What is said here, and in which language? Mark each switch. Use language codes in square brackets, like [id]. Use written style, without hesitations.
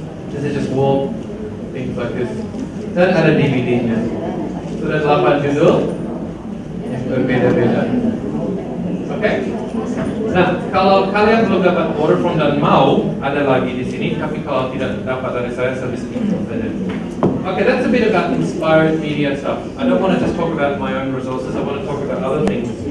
[en] This is just wall things like this. [id] Dan ada DVD-nya. So ada 8 judul yang berbeda-beda. Okay. Nah, kalau kalian belum dapat order form dan mau, ada lagi di sini. Tapi kalau tidak dapat dari saya bisa ikut saja. [en] Okay, that's a bit about inspired media stuff. I don't want to just talk about my own resources. I want to talk about other things.